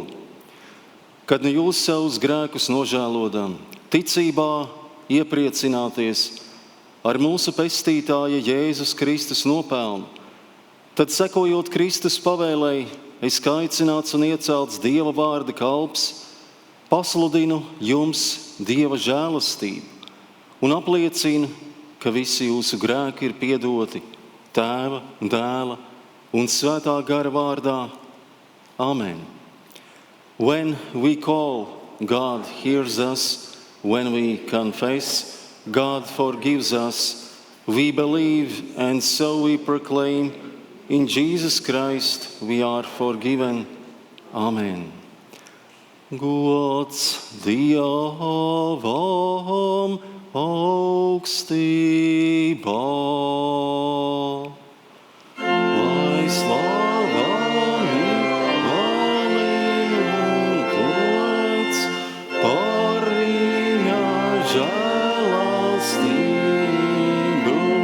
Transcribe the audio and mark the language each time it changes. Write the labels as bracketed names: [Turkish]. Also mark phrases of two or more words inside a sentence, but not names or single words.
[Latvian] Kad nu jūs savus grēkus nožēlodam, ticībā iepriecināties ar mūsu pestītāja Jēzus Kristus nopelnu, tad sekojot Kristus pavēlei, es kā aicināts un iecelts Dieva vārda kalps, pasludinu jums Dieva žēlastību un apliecinu, ka visi jūsu grēki ir piedoti Tēva, Dēla un Svētā gara vārdā. Amen. [English] When we call, God hears us. When we confess, God forgives us. We believe and so we proclaim, in Jesus Christ we are forgiven. Amen. [Latvian] Gods Dievam augstībā, lai slavami un gods par viņa žēlastību.